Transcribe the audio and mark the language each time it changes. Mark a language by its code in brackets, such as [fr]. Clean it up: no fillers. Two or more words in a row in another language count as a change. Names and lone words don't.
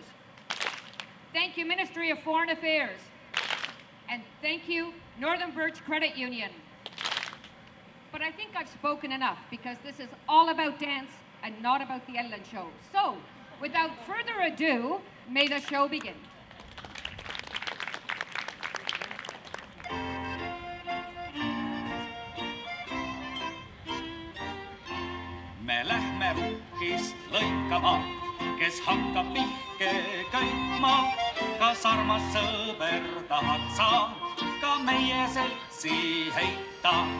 [en] Thank you, Ministry of Foreign Affairs. And thank you, Northern Birch Credit Union. But I think I've spoken enough because this is all about dance and not about the Ellen Show. So, without further ado, may the show begin. [et] Me lähme rukkist lõikama, kes hakkab vihke köitma. Kas armas sõber tahad sa ka meie seltsi heita?